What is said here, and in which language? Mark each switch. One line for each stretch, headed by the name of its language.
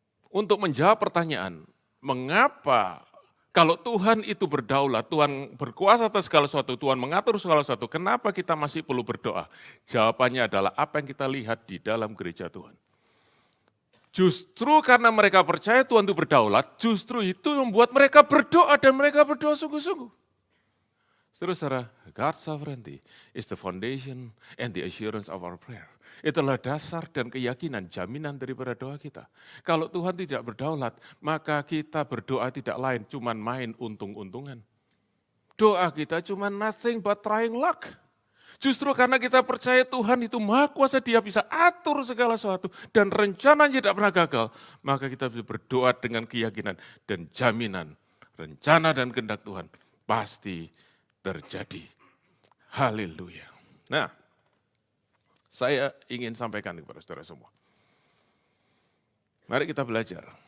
Indonesian: Untuk menjawab pertanyaan, mengapa kalau Tuhan itu berdaulat, Tuhan berkuasa atas segala sesuatu, Tuhan mengatur segala sesuatu, kenapa kita masih perlu berdoa? Jawabannya adalah apa yang kita lihat di dalam gereja Tuhan. Justru karena mereka percaya Tuhan itu berdaulat, justru itu membuat mereka berdoa dan mereka berdoa sungguh-sungguh.
English: Saudara, God's sovereignty is the foundation and the assurance of our prayer.
Indonesian: Itulah dasar dan keyakinan, jaminan daripada doa kita. Kalau Tuhan tidak berdaulat, maka kita berdoa tidak lain, cuman main untung-untungan. Doa kita cuma
English: nothing but trying luck.
Indonesian: Justru karena kita percaya Tuhan itu Maha Kuasa, Dia bisa atur segala sesuatu dan rencananya tidak pernah gagal, maka kita bisa berdoa dengan keyakinan dan jaminan rencana dan kehendak Tuhan pasti terjadi. Haleluya. Nah, saya ingin sampaikan kepada saudara semua. Mari kita belajar.